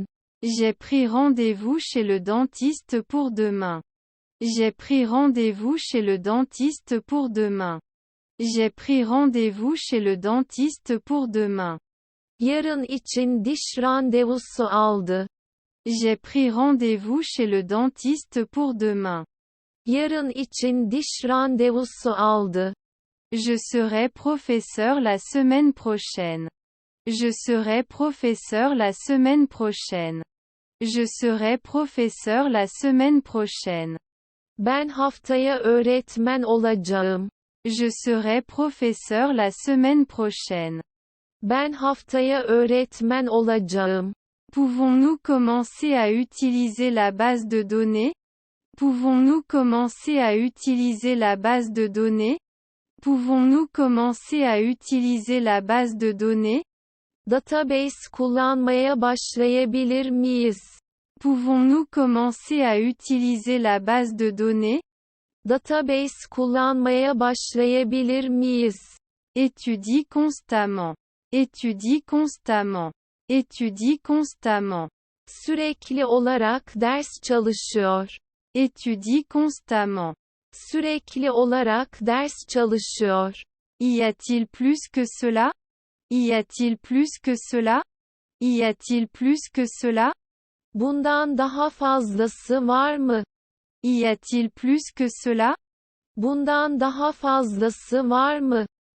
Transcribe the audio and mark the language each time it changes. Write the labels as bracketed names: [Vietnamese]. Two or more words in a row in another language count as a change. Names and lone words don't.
[French] J'ai pris rendez-vous chez le dentiste pour demain. J'ai pris rendez-vous chez le dentiste pour demain. J'ai pris rendez-vous chez le dentiste pour demain. [Turkish] Yarın için diş randevusu aldı. [French] J'ai pris rendez-vous chez le dentiste pour demain. [Turkish] Yarın için diş randevusu aldı. [French] Je serai professeur la semaine prochaine. Je serai professeur la semaine prochaine. Je serai professeur la semaine prochaine. [Turkish] Ben haftaya öğretmen olacağım. [French] Je serai professeur la semaine prochaine. [Turkish] Ben haftaya öğretmen olacağım. [French] Pouvons-nous commencer à utiliser la base de données? Pouvons-nous commencer à utiliser la base de données? Pouvons-nous commencer à utiliser la base de données? [Turkish] Database kullanmaya başlayabilir miyiz? [French] Pouvons-nous commencer à utiliser la base de données? [Turkish] Database kullanmaya başlayabilir miyiz? [French] Étudie constamment. Étudie constamment. Étudie constamment. [Turkish] Sürekli olarak ders çalışıyor. [French] Étudie constamment. [Turkish] Sürekli olarak ders çalışıyor. [French] Y a-t-il plus que cela? Y a-t-il plus que cela? Y a-t-il plus que cela? [Turkish] Bundan daha fazlası var mı? [French] Y a-t-il plus que cela? [Turkish] Bundan daha fazlası var mı?